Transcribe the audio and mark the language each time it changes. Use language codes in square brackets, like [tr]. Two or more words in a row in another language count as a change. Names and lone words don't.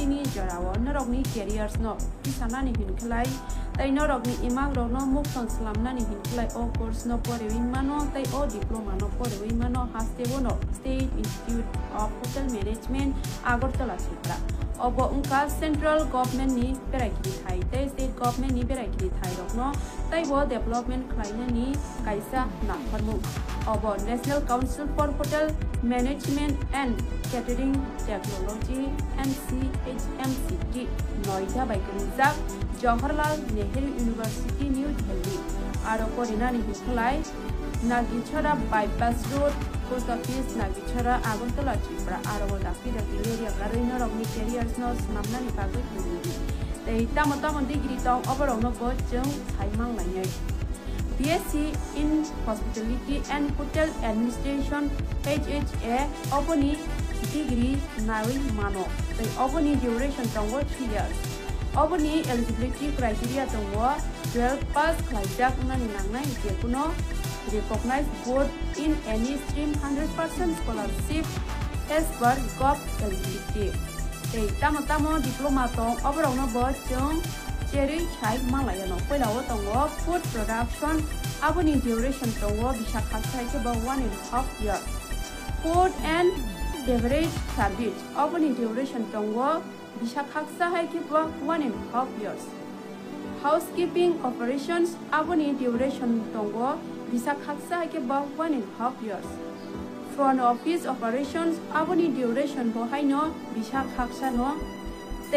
[trp] ni jarawo norok ni careers no kisana ni hinkhlai tai norok ni imang ro no mukson slamna ni hinkhlai o course no porewi mano tai o diploma no porewi mano haste bono State Institute of Hotel Management Agartala Tripura obo ungka central government ni berakiri thai tai state government ni berakiri thai rok no tai bo development khlaina ni kaisa nakharmu obo National Council for Hotel Management and Catering Technology NCHMCT Noida by Kanizak Jawaharlal Nehru University New Delhi aro korina ni hiklai Nagichara bypass road post office Nagichara Agartala Tripura aro dakti area garina rok ni careers no namna ni bagai khuni tei tamata degree tong overall no go jung saimang lainai BSc in Hospitality and Hotel Administration HHA oponi degree nawi mano tai oponi duration tongo [en] 3 years [trp] oponi [en] eligibility criteria [trp] tongo 12 pass khlaijak nani nangnai jekuno [en] recognized board in any stream 100% scholarship as per gov eligibility [trp] tai tamo diploma tong overall no bo jung Cherry chai malaya no poilao tongo [en] food production [trp] aboni duration tongo bisa khasai ke ba 1.5 [en] year food and beverage service [trp] aboni duration tongo bisa khaksa hai ke ba [en] 1.5 years housekeeping operations [trp] aboni duration tongo bisa khaksa hai ke ba [en] 1.5 years front office operations [trp] aboni duration bo haino bisa khaksa no tei